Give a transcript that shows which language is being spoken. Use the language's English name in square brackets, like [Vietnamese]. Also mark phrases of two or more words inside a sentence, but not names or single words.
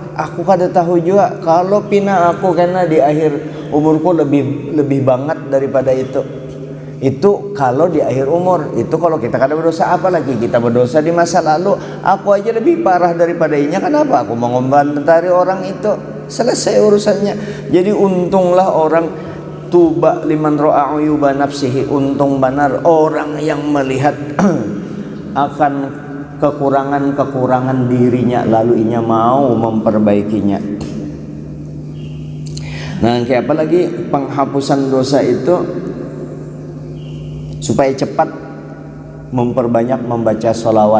[Banjar] Aku kada tahu juga, kalau pina aku karena di akhir umurku lebih banget daripada itu. Itu kalau di akhir umur. Itu kalau kita kada berdosa, apalagi kita berdosa di masa lalu. Aku aja lebih parah daripada inya, kenapa aku mau ngomentari orang itu? Selesai urusannya. Jadi untunglah orang [Arabic] tuba liman ra'a uyuba nafsihi, [Banjar] untung benar orang yang melihat akan kekurangan-kekurangan dirinya, lalu inya mau memperbaikinya. Nah, kayak apa lagi penghapusan dosa itu supaya cepat memperbanyak membaca sholawat.